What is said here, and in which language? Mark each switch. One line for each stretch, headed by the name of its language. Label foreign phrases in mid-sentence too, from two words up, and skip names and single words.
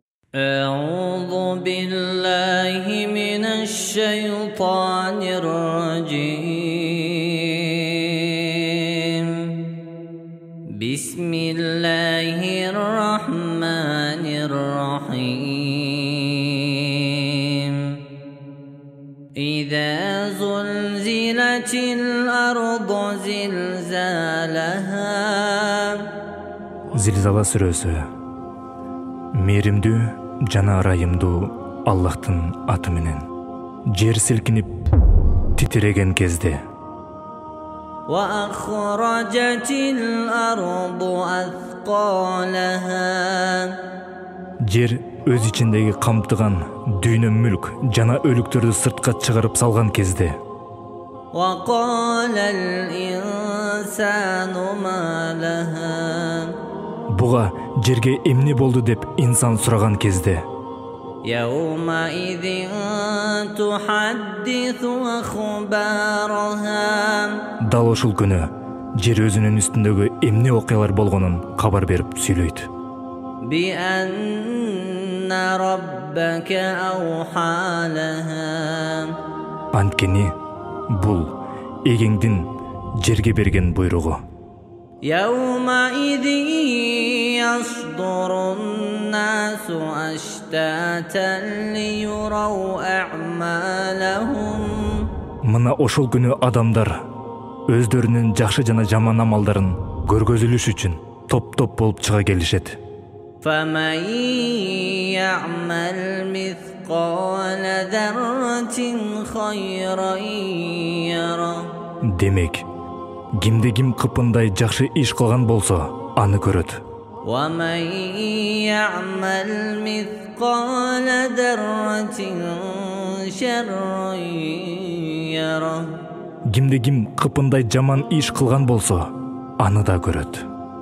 Arabic: أعوذ بالله من الشيطان الرجيم بسم الله الرحمن الرحيم إذا زلزلت الأرض زلزالها
Kyrgyz: Zilzala сүрөсү. Мээримдүү жана ырайымдуу Аллахтын аты менен. Жер силкинип титиреген кезде.
Arabic: وأخرجت الأرض أثقالها
Kyrgyz: Жер өз ичиндеги камтыган дүйнө мүлк жана өлүктөрдү сыртка чыгарып салган кезде.
Arabic: وقال الإنسان ما لها
Kyrgyz: Буга жерге эмне болду деп инсан сураган кезде.
Arabic: يومئذ تحدث أخبارها
Kyrgyz: Дал ошол күнү жер өзүнүн үстүндөгү эмне окуялар болгонун кабар берип сүйлөйт.
Arabic: بأن ربك أوحى لها
Kyrgyz: Анткени бул эгеңдин жерге берген буйругу.
Arabic: يومئذ يصدر الناس أشتاتا ليروا أعمالهم
Kyrgyz: Мына ошол күнү адамдар өздөрүнүн жакшы жана жаман амалдарын көргөзүлүш үчүн топ-топ болуп чыга келишет.
Arabic: فمن يعمل مثقال ذرة خيرا يره
Kyrgyz: Демек, кимде ким кыпындай жакшы иш кылган болсо, аны көрөт.
Arabic: ومن يعمل مثقال ذرة شرا يره
Kyrgyz: Кимде ким кыпындай жаман иш кылган болсо, аны да көрөт.